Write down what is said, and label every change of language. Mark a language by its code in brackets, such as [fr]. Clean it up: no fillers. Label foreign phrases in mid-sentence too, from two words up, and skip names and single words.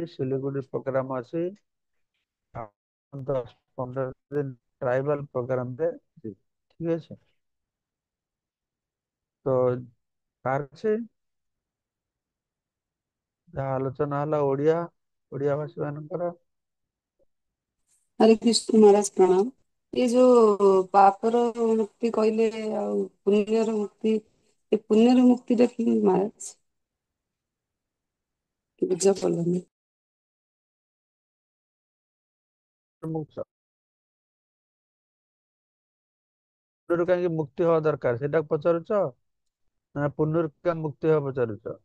[or] ସିଲିଗୁଡି ପ୍ରୋଗ୍ରାମ ଅଛି, ଆଉ 10-15 ଦିନ [en] tribal program [or] ରେ ଯିବି। ଠିକ ଅଛି। ତ କାହାର ଅଛି, ଯାହା ଆଲୋଚନା ହେଲା ଓଡିଆ ଓଡିଆ ଭାଷୀ ମାନଙ୍କର। [hi] हरे कृष्ण महाराज प्रणाम। ये जो [or] ପାପର ମୁକ୍ତି କହଲେ ଆଉ ପୁଣ୍ୟର ମୁକ୍ତି, ଏ ପୁଣ୍ୟର ମୁକ୍ତିଟା କି महाराज ବୁଝା ପଡିଲାନି। ମୁକ୍ତ ପୁଣ୍ୟରୁ କାହିଁକି ମୁକ୍ତି ହବା ଦରକାର ସେଇଟା ପଚାରୁଛ, ନା ପୁଣ୍ୟରୁ କାହିଁକି ମୁକ୍ତି ହବା ପଚାରୁଛ?